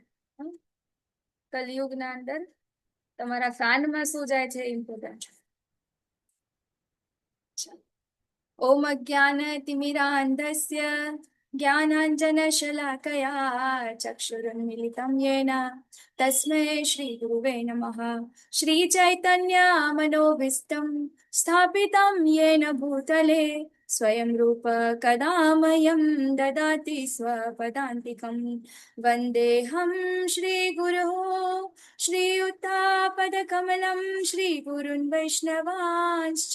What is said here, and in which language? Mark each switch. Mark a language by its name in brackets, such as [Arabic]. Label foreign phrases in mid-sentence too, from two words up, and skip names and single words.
[Gujarati] હમ? કલિયુગના અંદર તમારા કાનમાં શું જાય છે એ ઇમ્પોર્ટન્ટ છે. [Sanskrit] ઓમ અજ્ઞાન તિમિરાંધસ્ય જ્ઞાનાંજનશલાકયા ચક્ષુરુન્મિલિतं येन तस्मै श्रीगुरुवे नमः. श्रीचैतन्यमनोभीष्टं स्थापितं येन भूतले स्वयं रूप कदा मह्यं ददाति स्वपदान्तिकं. वन्देऽहं श्रीगुरुः श्रीयुतापदकमलं श्रीगुरुन् वैष्णवांश्च